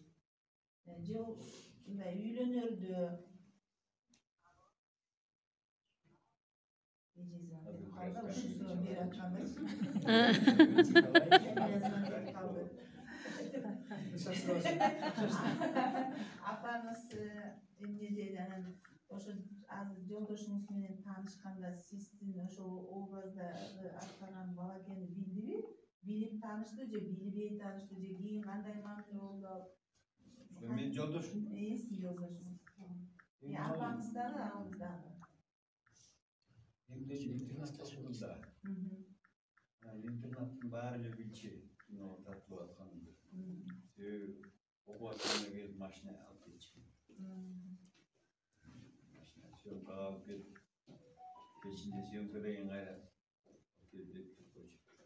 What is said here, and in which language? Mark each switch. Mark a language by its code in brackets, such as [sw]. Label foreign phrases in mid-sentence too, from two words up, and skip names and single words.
[ky] Же мындай үйлөнөрдө апаңыз эмне dedi анан ошо азыр жолдошуңуз менен таанышканда сиздин ошол образдагы аткарган бала экенин билдиби? Билип таанышты же билбей таанышты же кийин кандай мамиле болду? Менин жолдошум. Сиздин жолдошуңуз. Апаңыз дагы, агыз дагы. [uz] Endi internatda o'qirdim da. Internatning bari ele bilchi, kino tartib atgandir. O'quvchilarga kelib mashina olib ketishdi. Mashina syomka olib kelib, kechinde syomka degan qayra kelib qo'ydi.